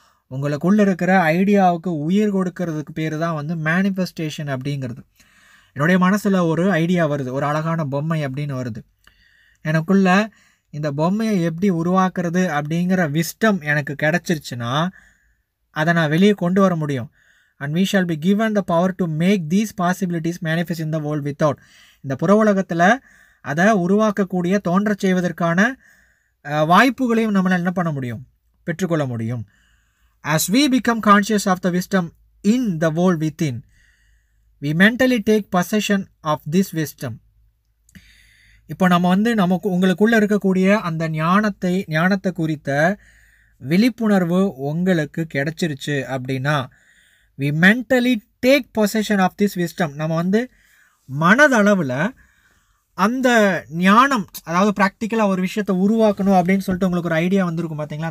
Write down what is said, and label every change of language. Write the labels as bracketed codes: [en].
[ta] உங்களுக்குள்ளே இருக்கிற ஐடியாவுக்கு உயிர் கொடுக்கறதுக்கு பேர் தான் வந்து மேனிஃபெஸ்டேஷன் அப்படிங்கிறது. என்னுடைய மனசில் ஒரு ஐடியா வருது, ஒரு அழகான பொம்மை அப்படின்னு வருது. எனக்குள்ள இந்த பொம்மையை எப்படி உருவாக்குறது அப்படிங்கிற விஸ்டம் எனக்கு கிடச்சிருச்சுன்னா அதை நான் வெளியே கொண்டு வர முடியும். [en] And we shall be given the power to make these possibilities manifest in the world without. [ta] இந்த புற உலகத்தில் அதை உருவாக்கக்கூடிய, தோன்றச் செய்வதற்கான வாய்ப்புகளையும் நம்மளால் என்ன பண்ண முடியும், பெற்றுக்கொள்ள முடியும். [en] As we become conscious of the wisdom in the world within, we mentally take possession of this wisdom. [ta] இப்போ நம்ம வந்து உங்களுக்குள்ளே இருக்கக்கூடிய அந்த ஞானத்தை குறித்த விழிப்புணர்வு உங்களுக்கு கிடைச்சிருச்சு அப்படின்னா, [en] we mentally take possession of this wisdom. [ta] நம்ம வந்து மனதளவில் அந்த ஞானம், அதாவது ப்ராக்டிக்கலாக ஒரு விஷயத்தை உருவாக்கணும் அப்படின்னு சொல்லிட்டு உங்களுக்கு ஒரு ஐடியா வந்திருக்கும் பார்த்தீங்களா?